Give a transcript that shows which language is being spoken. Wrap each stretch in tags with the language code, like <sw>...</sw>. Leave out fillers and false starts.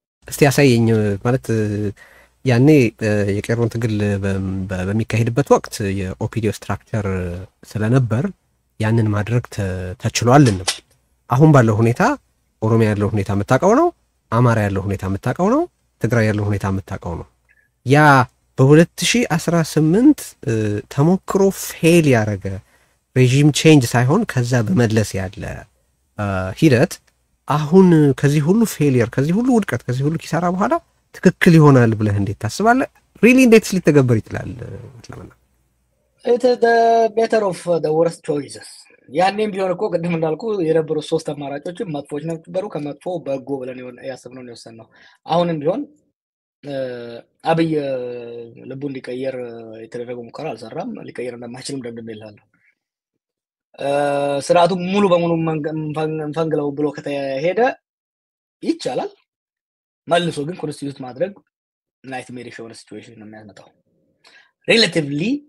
<am>እስቲ ያሳየኝ ማለት ያኔ የቄሮን ትግል በሚካሄድበት ወቅት የኦፒዲዮ ስትራክቸር ስለነበር ያንን ማድረግ ተችሏል እንበል። አሁን ባለው ሁኔታ ኦሮሚያ ያለው ሁኔታ የምታውቀው ነው፣ አማራ ያለው ሁኔታ የምታውቀው ነው፣ ትግራይ ያለው ሁኔታ የምታውቀው ነው። ያ በ2018 ተሞክሮ ፌል ያደረገ ሬጂም ቼንጅ ሳይሆን ከዛ በመለስ ያለ ሂደት አሁን ከዚህ ሁሉ ፌሊየር፣ ከዚህ ሁሉ ውድቀት፣ ከዚህ ሁሉ ኪሳራ በኋላ ትክክል ይሆናል ብለህ እንዴት ታስባለህ? ሪሊ እንዴት ሊተገበር ይችላል?</am> <en>It is the better of the worst choices.</en> <am>ያኔም ቢሆን እኮ ቅድም እንዳልኩ የነበሩ ሶስት አማራጮች መጥፎች ነበሩ። ከመጥፎ በጎ ብለን ያሰብነው ነው የወሰነው። አሁንም ቢሆን አብይ ልቡ እንዲቀየር የተደረገው ሙከራ አልሰራም። ሊቀየር እንደማይችልም ደምድሜልሃለሁ። ስርዓቱ ሙሉ በሙሉ እንፈንግለው ብሎ ከተሄደ ይቻላል። መልሶ ግን ኮንስቲቱት ማድረግ ናይትሜር የሆነ ሲቹዌሽን ነው የሚያመጣው። ሪሌቲቭሊ</am>